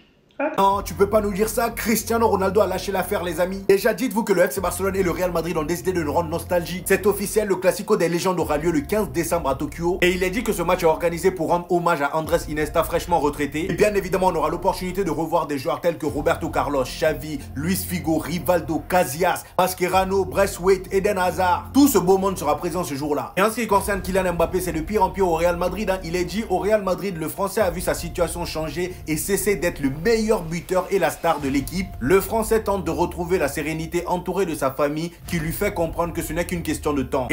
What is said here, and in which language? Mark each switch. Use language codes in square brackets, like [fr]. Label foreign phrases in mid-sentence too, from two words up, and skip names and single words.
[fr] Non, tu peux pas nous dire ça. Cristiano Ronaldo a lâché l'affaire, les amis. Déjà, dites-vous que le FC Barcelone et le Real Madrid ont décidé de nous rendre nostalgique. C'est officiel, le Classico des légendes aura lieu le 15 décembre à Tokyo. Et il est dit que ce match est organisé pour rendre hommage à Andrés Iniesta fraîchement retraité. Et bien évidemment, on aura l'opportunité de revoir des joueurs tels que Roberto Carlos, Xavi, Luis Figo, Rivaldo, Casillas, Mascherano, Braithwaite, Eden Hazard. Tout ce beau monde sera présent ce jour-là. Et en ce qui concerne Kylian Mbappé, c'est de pire en pire au Real Madrid. Il est dit au Real Madrid, le Français a vu sa situation changer et cesser d'être le meilleur buteur et la star de l'équipe. Le Français tente de retrouver la sérénité entouré de sa famille qui lui fait comprendre que ce n'est qu'une question de temps.